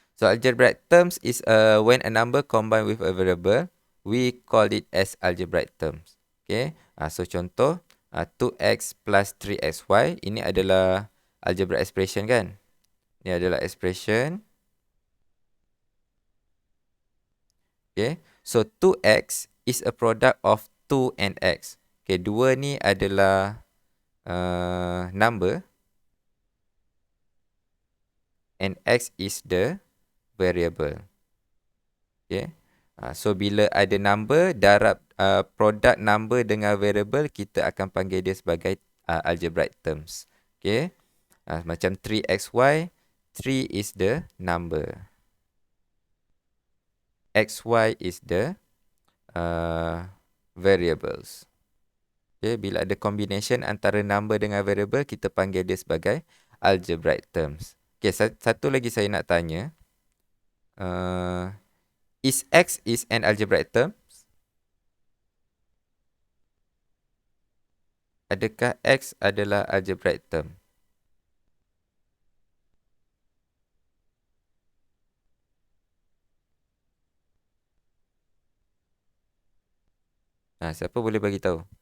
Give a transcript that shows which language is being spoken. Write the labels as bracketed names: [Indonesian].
[English] So, algebraic terms is when a number combined with a variable, we call it as algebraic terms. [Malay] Okay. So, contoh, 2x plus 3xy. Ini adalah algebraic expression kan? Ini adalah expression. [English] Okay. So, 2x is a product of 2 and x. [Malay] Okay, 2 ni adalah number. [English] And x is the variable. Okay. [Malay] So, bila ada number, darab produk number dengan variable, kita akan panggil dia sebagai algebraic terms. Okay. Macam [English] 3xy, 3 is the number. Xy is the variables. Okay. [Malay] Bila ada combination antara number dengan variable, kita panggil dia sebagai algebraic terms. Okay. Satu lagi saya nak tanya. [English] Is X is an algebraic term? [Malay] Adakah X adalah algebraic term? Siapa boleh bagi tahu?